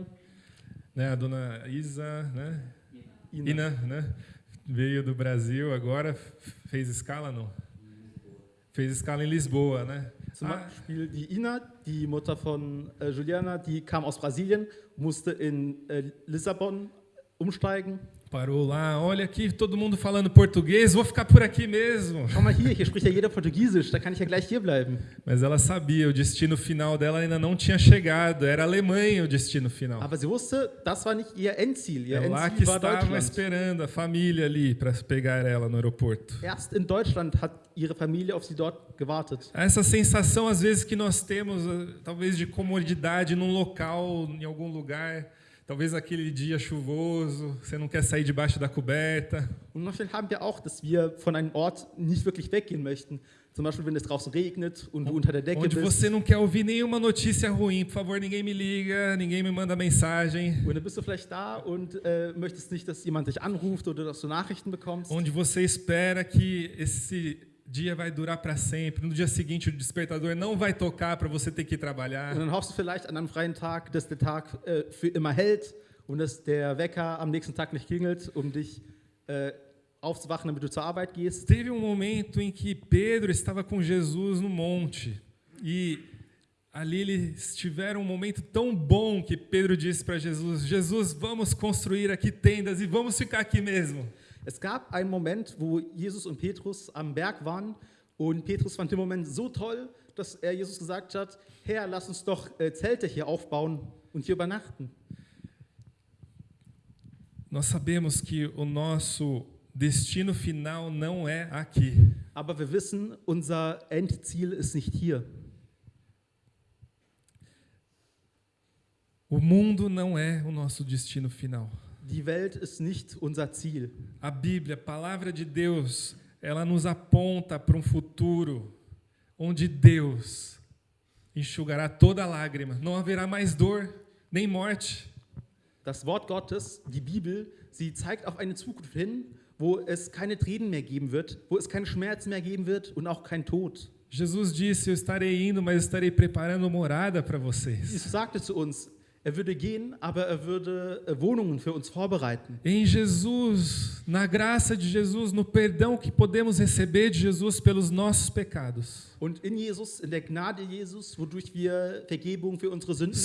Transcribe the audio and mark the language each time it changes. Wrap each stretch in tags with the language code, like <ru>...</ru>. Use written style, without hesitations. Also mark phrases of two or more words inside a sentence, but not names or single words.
<pt>Né, a dona Isa, né? Ina. Ina, né? Veio do Brasil, agora fez escala não? Fez escala em Lisboa, né?</pt> <de>Zum Beispiel die Ina, die Mutter von Juliana, die kam aus Brasilien, musste in Lissabon umsteigen.</de> <pt>Parou lá, olha aqui, todo mundo falando português, vou ficar por aqui mesmo.</pt> <de>Schau mal hier spricht ja jeder Portugiesisch, da kann ich ja gleich hier bleiben.</de> <pt>Mas ela sabia, o destino final dela ainda não tinha chegado, era Alemanha o destino final.</pt> <de>Aber sie wusste, das war nicht ihr Endziel. Ihr</de> <pt>É lá que</pt> <de>Endziel war</de> <pt>estava</pt> <de>Deutschland.</de> <pt>esperando a família ali para pegar ela no aeroporto.</pt> <de>Erst in Deutschland hat ihre Familie auf sie dort gewartet.</de> <pt>Essa sensação, às vezes, que nós temos, talvez de comodidade num local, em algum lugar, talvez aquele dia chuvoso, você não quer sair debaixo da coberta.</pt> <de>Und manchmal haben wir auch, dass wir von einem Ort nicht wirklich weggehen möchten. Zum Beispiel, wenn es draußen regnet und du unter der Decke</de> <pt>Onde</pt> <de>bist.</de> <pt>você não quer ouvir nenhuma notícia ruim. Por favor, ninguém me liga, ninguém me manda mensagem.</pt> <de>Und dann bist du vielleicht da und möchtest nicht, dass jemand dich anruft oder dass du Nachrichten bekommst.</de> <pt>Onde você espera que esse dia vai durar para sempre. No dia seguinte, o despertador não vai tocar para você ter que ir trabalhar.</pt> <de>Und dann hoffst du vielleicht an einem freien Tag, dass der Tag für immer hält und dass der Wecker am nächsten Tag nicht klingelt, um dich aufzuwachen, damit du zur Arbeit gehst.</de> <pt>Teve momento em que Pedro estava com Jesus no monte e ali eles tiveram um momento tão bom que Pedro disse para Jesus: Jesus, vamos construir aqui tendas e vamos ficar aqui mesmo.</pt> <de>Es gab einen Moment, wo Jesus und Petrus am Berg waren und Petrus fand den Moment so toll, dass er Jesus gesagt hat, Herr, lass uns doch Zelte hier aufbauen und hier übernachten.</de> <pt>Nós sabemos que o nosso destino final não é aqui.</pt> <de>Aber wir wissen, unser Endziel ist nicht hier.</de> <pt>O mundo não é o nosso destino final.</pt> <de>Die Welt ist nicht unser Ziel.</de> <pt>A Bíblia, a palavra de Deus, ela nos aponta para um futuro onde Deus enxugará toda lágrima. Não haverá mais dor, nem morte.</pt> <de>Das Wort Gottes, die Bibel, sie zeigt auf eine Zukunft hin, wo es keine Tränen mehr geben wird, wo es keinen Schmerz mehr geben wird und auch kein Tod.</de> <pt>Jesus disse: eu estarei indo, mas estarei preparando morada para vocês.</pt> <de>Jesus sagte zu uns, er würde gehen, aber er würde Wohnungen für uns vorbereiten.</de> <pt>Em Jesus, na graça de Jesus, no perdão que podemos receber de Jesus pelos nossos pecados.</pt> <de>Und in Jesus, in der Gnade Jesus, wodurch wir Vergebung für unsere Sünden</de>